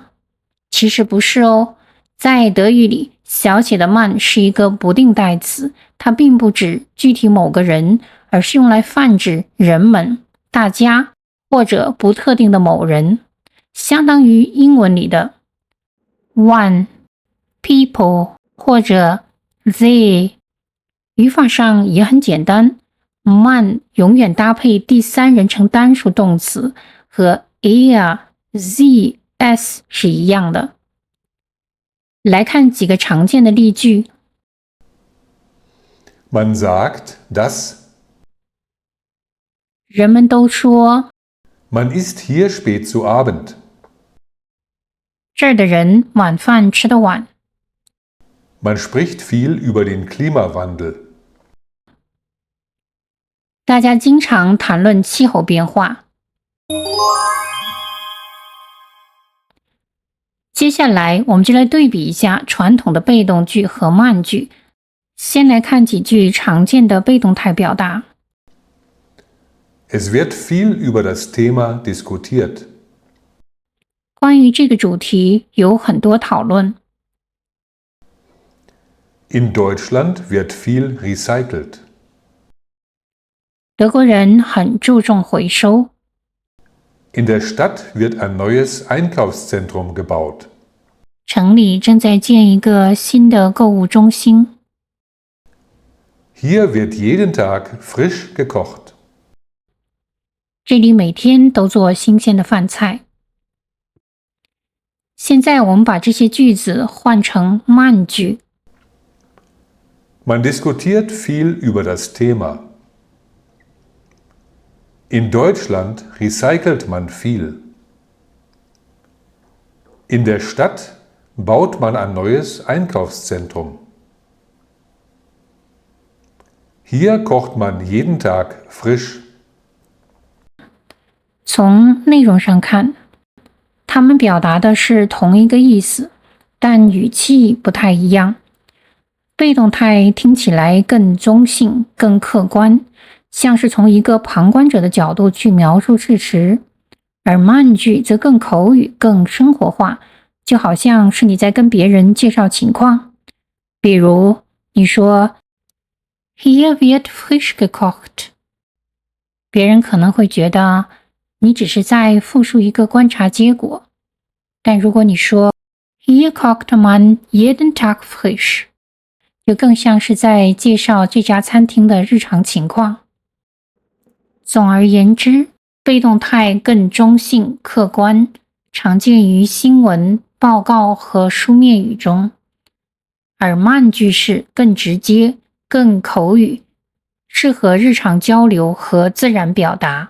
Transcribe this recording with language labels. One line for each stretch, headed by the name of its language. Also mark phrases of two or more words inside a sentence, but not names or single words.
Chinese: 其实不是哦，在德语里，小写的慢是一个不定代词，它并不指具体某个人，而是用来泛指人们、大家或者不特定的某人，相当于英文里的
English: one、people
Chinese: 或者 they。语法上也很简单，慢永远搭配第三人称单数动词，和
German: er、sie、es
Chinese: 是一样的。来看几个常见的例句。
German: Man sagt, dass
Chinese: 人们都说
German: man isst hier spät zu Abend。
Chinese: 这儿的人晚饭吃得晚。
German: Man spricht viel über den Klimawandel。
Chinese: 大家经常谈论气候变化。接下来我们就来对比一下传统的被动句和慢句。先来看几句常见的被动态表达。
German: Es wird viel über das Thema diskutiert。
Chinese: 关于这个主题有很多讨论。
German: In Deutschland wird viel recycelt。
Chinese: 德国人很注重回收。
German: In der Stadt wird ein neues Einkaufszentrum gebaut。
Chinese: 城里正在建一个新的购物中心。
German: Hier wird jeden Tag frisch gekocht。
Chinese: 这里每天都做新鲜的饭菜。现在我们把这些句子换成慢句。
German: Man diskutiert viel über das Thema。 In Deutschland recycelt man viel。 In der Stadt baut man ein neues Einkaufszentrum。 Hier kocht man jeden Tag frisch。
Chinese: 从内容上看，它们表达的是同一个意思，但语气不太一样。被动态听起来更中性、更客观，像是从一个旁观者的角度去描述事实，而慢句则更口语、更生活化，就好像是你在跟别人介绍情况。比如你说
German: Hier wird frisch gekocht，
Chinese: 别人可能会觉得你只是在复述一个观察结果。但如果你说
German: Hier kocht man jeden Tag frisch，
Chinese: 就更像是在介绍这家餐厅的日常情况。总而言之，被动态更中性、客观，常见于新闻、报告和书面语中，而慢句式更直接、更口语，适合日常交流和自然表达。